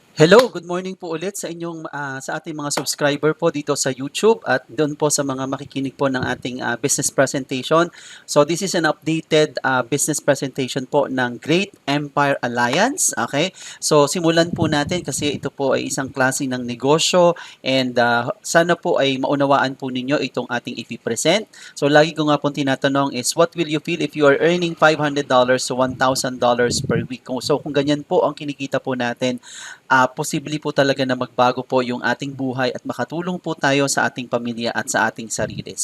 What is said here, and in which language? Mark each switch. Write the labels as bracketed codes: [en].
[en] Hello, good morning [tl] po ulit sa sa ating mga subscriber po dito sa YouTube at doon po sa mga makikinig po ng ating business presentation. [en] So this is an updated business presentation [tl] po ng [en] Great Empire Alliance. Okay? [tl] So simulan po natin kasi ito po ay isang klase ng negosyo [en] and sana po ay maunawaan po ninyo itong ating ipipresent. [tl] So lagi ko nga po tinatanong [en] is what will you feel if you are earning $500 to $1,000 per week? [tl] So kung ganyan po ang kinikita po natin, posible po talaga na magbago po yung ating buhay at makatulong po tayo sa ating pamilya at sa ating sarili.